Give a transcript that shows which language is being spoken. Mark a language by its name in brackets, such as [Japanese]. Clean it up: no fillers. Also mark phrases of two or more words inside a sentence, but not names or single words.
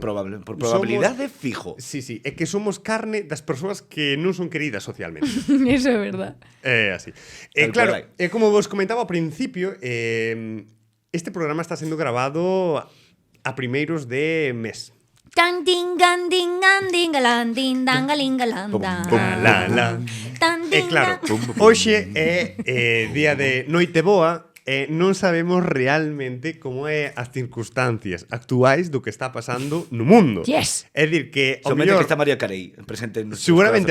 [Galician] Por probabilidade fijo. Sí, é que somos carne das persoas que non son queridas socialmente. Eso é verdad. É así. Tal Claro, cual como vos comentaba ao principio, este programa está sendo grabado a primeiros de mes. Tan ding gan ding gan ding galan ding dang galing galan da. La. Tan E ding claro, gan. hoxe é día de Noite Boa e non sabemos realmente como é as circunstancias actuais do que está pasando no mundo. Yes. É dicir que ao Somente mellor [Spanish] que está María Carey presente en nuestros [Galician] seguramente